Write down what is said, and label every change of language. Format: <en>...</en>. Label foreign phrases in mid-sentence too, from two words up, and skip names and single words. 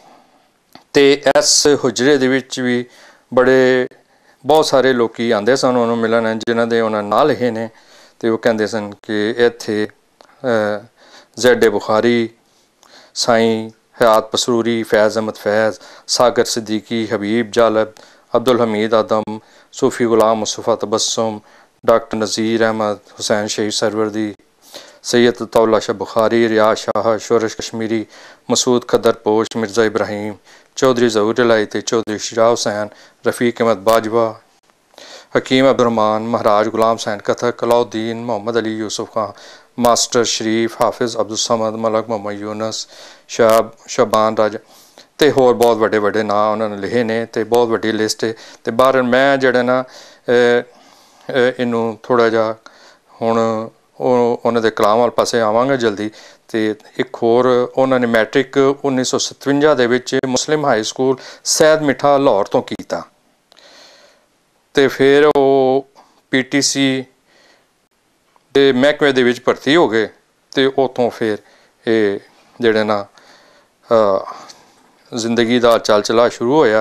<pa>ਤੇ ਇਸ ਹੁਜਰੇ ਦੇ ਵਿੱਚ ਵੀ ਬਹੁਤ ਸਾਰੇ ਲੋਕੀ ਆਉਂਦੇ ਸਨ ਉਹਨੂੰ ਮਿਲਣ, ਜਿਨ੍ਹਾਂ ਦੇ ਉਹਨਾਂ ਨਾਂ ਲਿਖੇ ਨੇ। ਤੇ ਉਹ ਕਹਿੰਦੇ ਸਨ ਕਿ ਇੱਥੇ ਜ਼ੈਡ ਬੁਖਾਰੀ, ਸਾਈਂ ਹਯਾਤ ਪਸਰੂਰੀ, ਫੈਜ਼ ਅਹਿਮਦ ਫੈਜ਼, ਸਾਗਰ ਸਿੱਦੀਕੀ, ਹਬੀਬ ਜਾਲਬ, ਅਬਦੁਲ ਹਮੀਦ ਆਦਮ, सूफ़ी ग़ुलाम मुस्तफ़ा तबस्सुम, डॉक्टर नज़ीर अहमद, हुसैन शहीद सरवर्दी, सैयद तौला शाह बुखारी, रियाज शाह, शोरश कश्मीरी, मसूद खदर पोश, मिर्ज़ा इब्राहिम, चौधरी ज़हूर इलाही ते चौधरी शिजा हुसैन, रफ़ीक अहमद बाजवा, हकीम अब्दुर्रहमान, महाराज गुलाम हुसैन कथक, अलाउद्दीन, मोहम्मद अली यूसुफ खां, मास्टर शरीफ, हाफिज़ अब्दुल समद, मलक मोहम्मद यूनस, शाबान राजा ਤੇ ਹੋਰ ਬਹੁਤ ਵੱਡੇ ਵੱਡੇ ਨਾਂ ਉਹਨਾਂ ਨੇ ਲਿਖੇ ਨੇ ਤੇ ਬਹੁਤ ਵੱਡੀ ਲਿਸਟ ਹੈ। ਤੇ ਬਾਹਰ ਮੈਂ ਜਿਹੜਾ ਨਾ ਇਹਨੂੰ ਥੋੜ੍ਹਾ ਜਿਹਾ ਹੁਣ ਉਹਨਾਂ ਦੇ ਕਲਾਮ ਵਾਲੇ ਪਾਸੇ ਆਵਾਂਗਾ ਜਲਦੀ। ਤੇ ਇੱਕ ਹੋਰ, ਉਹਨਾਂ ਨੇ ਮੈਟ੍ਰਿਕ 1957 ਦੇ ਵਿੱਚ ਮੁਸਲਿਮ ਹਾਈ ਸਕੂਲ ਸੈਦ ਮਿੱਠਾ ਲਾਹੌਰ ਤੋਂ ਕੀਤਾ ਤੇ ਫਿਰ ਉਹ PTC ਦੇ ਮਹਿਕਮੇ ਦੇ ਵਿੱਚ ਭਰਤੀ ਹੋ ਗਏ ਤੇ ਉੱਥੋਂ ਫਿਰ ਇਹ ਜਿਹੜੇ ਨਾ ਜ਼ਿੰਦਗੀ ਦਾ ਚਲਚਲਾ ਸ਼ੁਰੂ ਹੋਇਆ।</pa>